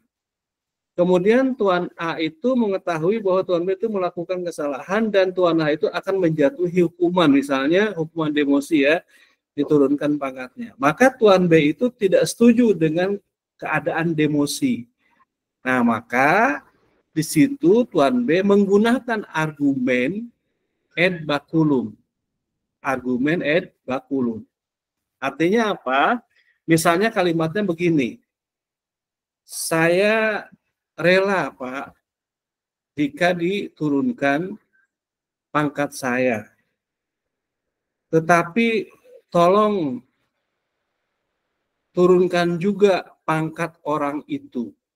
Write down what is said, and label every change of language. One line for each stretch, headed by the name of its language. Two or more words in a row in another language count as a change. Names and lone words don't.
Indonesian: Kemudian Tuan A itu mengetahui bahwa Tuan B itu melakukan kesalahan dan Tuan A itu akan menjatuhi hukuman, misalnya hukuman demosi ya, diturunkan pangkatnya. Maka Tuan B itu tidak setuju dengan keadaan demosi. Nah, maka di situ Tuan B menggunakan argumen
Latin: ad baculum.
Indonesian: Argumen
Latin: ad baculum.
Indonesian: Artinya apa? Misalnya kalimatnya begini. Saya rela, Pak, jika diturunkan pangkat saya. Tetapi tolong turunkan juga pangkat orang itu.